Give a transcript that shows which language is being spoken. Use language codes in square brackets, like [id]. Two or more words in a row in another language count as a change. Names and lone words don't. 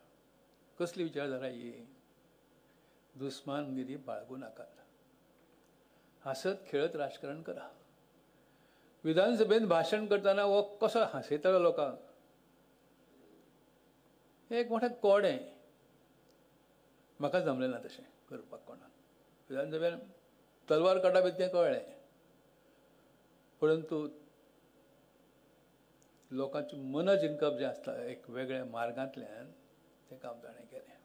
[mr] कसली विचारधारा ही? दुस्मानगिरी बाळगू नका, हसत खेळत राजकारण करा. विधानसभेत भाषण करताना वो कसं हसयतालो लोकांक, हे एक मोठं कोड आहे. [kok] म्हाका जमलें ना तशें करपाक. कोणाक विधानसभेन तलवार काडप इतकें कळ्ळें, परंतु लोकांची मनं जिंकप जे आसता एक वेगळ्या मार्गांतल्यान तें काम ताणें केलें.